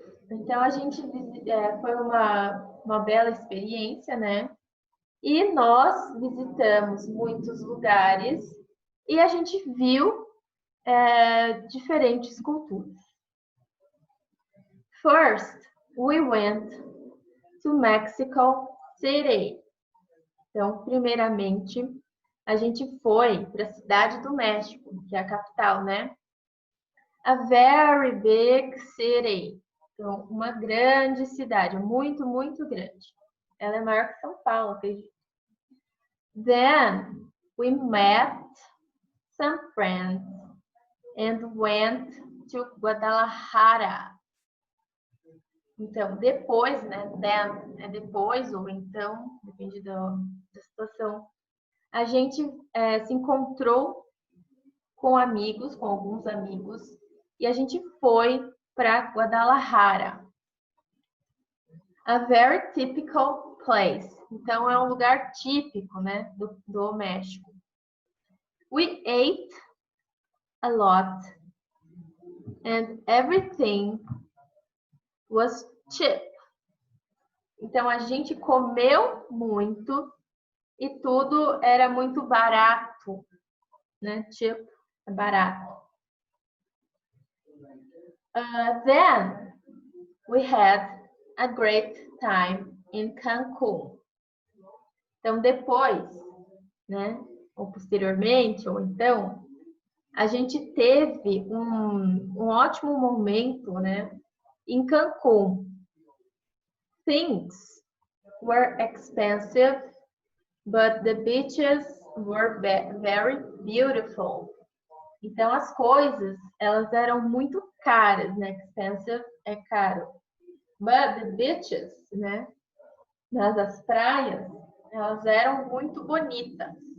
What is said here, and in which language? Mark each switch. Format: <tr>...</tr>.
<pt>Então, a gente foi uma bela experiência, né? E nós visitamos muitos lugares e a gente viu diferentes culturas.</pt> <en>First, we went to Mexico City.</en> <pt>Então, primeiramente, a gente foi para a cidade do México, que é a capital, né?</pt> <en>A very big city.</en> <pt>Então, uma grande cidade, muito, muito grande. Ela é maior que São Paulo, acredito.</pt> <en>Then, we met some friends and went to Guadalajara.</en> <pt>Então, depois, né? Then é depois ou então, depende da situação. A gente se encontrou com amigos, com alguns amigos, e a gente foi para Guadalajara.</pt> <en>A very typical place.</en> <pt>Então, é um lugar típico, né, do México.</pt> <en>We ate a lot and everything was cheap.</en> <pt>Então, a gente comeu muito e tudo era muito barato, né? Cheap é barato.</pt> <en>Then we had a great time in Cancun.</en> <pt>Então, depois, né? Ou posteriormente, ou então, a gente teve um ótimo momento, né? Em Cancun.</pt> <en>Things were expensive, but the beaches were very beautiful.</en> <pt>Então, as coisas, elas eram muito caras, né? Expensive é caro.</pt> <en>But the beaches,</en> <pt>né? Mas as praias, elas eram muito bonitas.</pt>